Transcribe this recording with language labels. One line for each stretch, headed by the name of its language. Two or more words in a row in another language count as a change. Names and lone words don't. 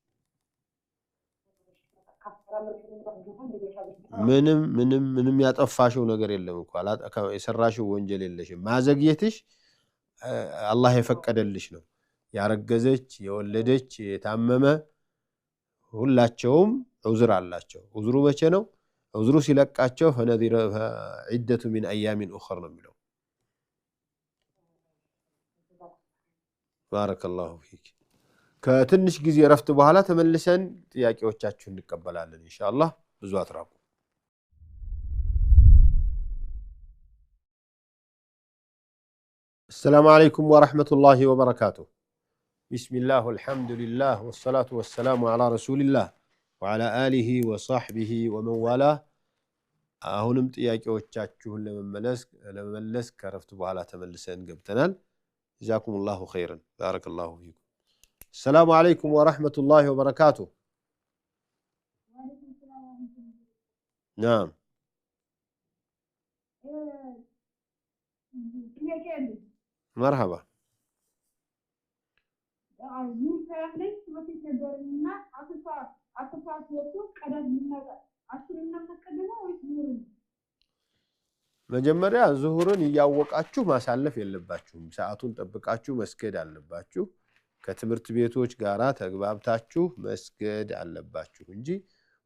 Amharic: ምንም ያጠፋሽው ነገር የለም እንኳን የሰራሽው ወንጀል የለሽም ማዘግየትሽ አላህ የፈቀደልሽ ነው ያረገዘች የወለደች የታመመ ሁላቸውም ዑዝር አላቸው ዑዝሩ መቼ ነው ዑዝሩ ሲለቃቸው
Arabic: فنظرة عدته من أيام أخر
Amharic: ነው የሚለው
Arabic: بارك الله فيك
Amharic: ከትንሽ ጊዜ ረፍት በኋላ ተመልሰን ጥያቄዎቻችሁን እንቀበላለን ኢንሻአላህ ብዙ አትራቁ
Arabic: السلام عليكم ورحمة الله وبركاته بسم الله والحمد لله والصلاة والسلام على رسول الله وعلى آله وصحبه ومن والاه
Amharic: አሁንም ጥያቄዎቻችሁን ለመመለስ ከረፍት በኋላ ተመልሰን ገብተናል
Arabic: جزاكم الله خيرا بارك الله فيكم السلام عليكم ورحمة الله وبركاته نعم مرحبا
Amharic: መጀመሪያ ዙሁርን ያወቃችሁ ማሳለፍ የለባችሁም ሰዓቱን ጠብቃችሁ መስገድ አለባችሁ ከትምህርት ቤቶች ጋራ ተግባብታችሁ መስገድ አለባችሁ እንጂ